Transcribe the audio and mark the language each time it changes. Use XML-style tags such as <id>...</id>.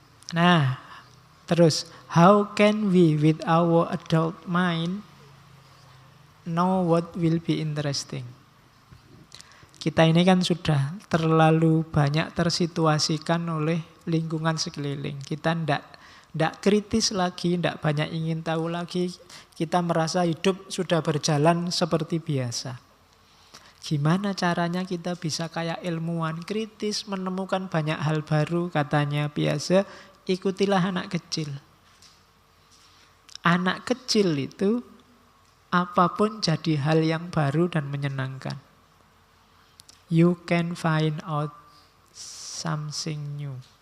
<id>Nah, terus</id> <en>how can we with our adult mind know what will be interesting?</en> <id>Kita ini kan sudah terlalu banyak tersituasikan oleh lingkungan sekeliling. Kita ndak kritis lagi, ndak banyak ingin tahu lagi. Kita merasa hidup sudah berjalan seperti biasa. Gimana caranya kita bisa kayak ilmuwan kritis, menemukan banyak hal baru, katanya Piaget, ikutilah anak kecil. Anak kecil itu apapun jadi hal yang baru dan menyenangkan.</id> <en>You can find out something new.</en>